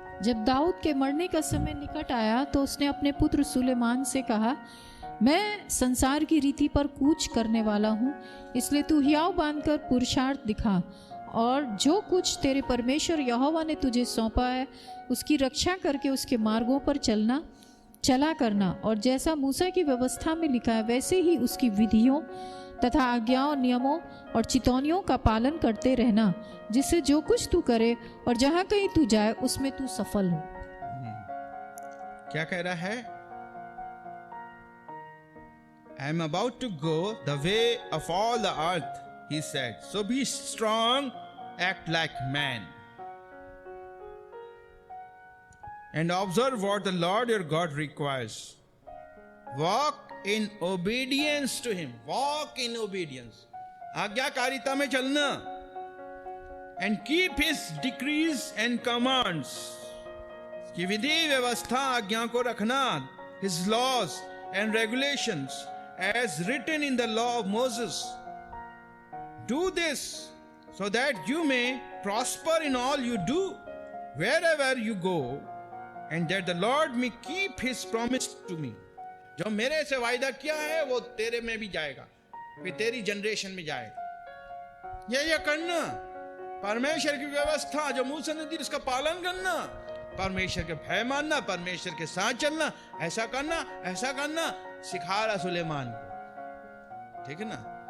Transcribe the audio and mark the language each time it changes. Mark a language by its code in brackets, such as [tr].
[hi] जब दाऊद के मरने का समय निकट आया तो उसने अपने पुत्र सुलेमान से कहा, मैं संसार की रीति पर कूच करने वाला हूँ, इसलिए तू हियाव बांधकर पुरुषार्थ दिखा, और जो कुछ तेरे परमेश्वर यहोवा ने तुझे सौंपा है उसकी रक्षा करके उसके मार्गों पर चला करना, और जैसा मूसा की व्यवस्था में लिखा है वैसे ही उसकी विधियों तथा आज्ञाओं, नियमों और चितौनियों का पालन करते रहना, जिससे जो कुछ तू करे और जहाँ कहीं तू जाए उसमें तू सफल हो। क्या कह रहा है? [en] I am about to go the way of all the earth, he said. So be strong, act like man, and observe what the Lord your God requires. Walk in obedience to him. Walk in obedience. [hi] आज्ञाकारिता में चलना. [en] And keep his decrees and commands. [hi] की विधि व्यवस्था आज्ञा को रखना. [en] His laws and regulations as written in the law of Moses. Do this so that you may prosper in all you do, wherever you go, and that the Lord may keep his promise to me. [hi] जो मेरे से वायदा किया है वो तेरे में भी जाएगा, फिर तेरी जनरेशन में जाएगा। ये करना, परमेश्वर की व्यवस्था जो मूसा ने दी उसका पालन करना, परमेश्वर के भय मानना, परमेश्वर के साथ चलना, ऐसा करना सिखा रहा सुलेमान को, ठीक है ना।